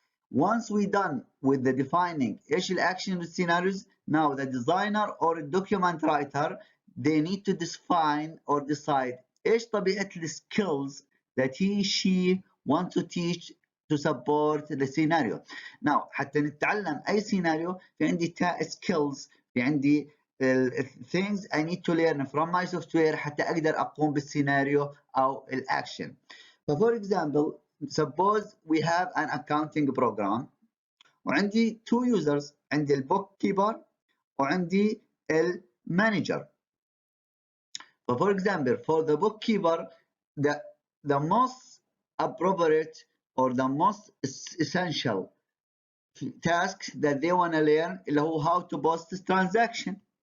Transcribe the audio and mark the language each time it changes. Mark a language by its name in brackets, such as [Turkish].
[English] Once we done with the defining [Arabic] ايش الاكشن والسيناريوز, [English] now the designer or document writer they need to define or decide [Arabic] ايش طبيعة [English] skills that she want to teach to support the scenario. [Arabic] Now حتى نتعلم أي سيناريو في عندي skills، في عندي [English] things I need to learn from my software [Arabic] حتى أقدر أقوم بالسيناريو أو الأكشن. [English] So for example, suppose we have an accounting program وعندي two users، [Arabic] عندي البوك كيبر وعندي المانجر. [English] So for example, for the bookkeeper, the most appropriate or the most essential task that they want to learn [Arabic] اللي هو [English] how to post this transaction.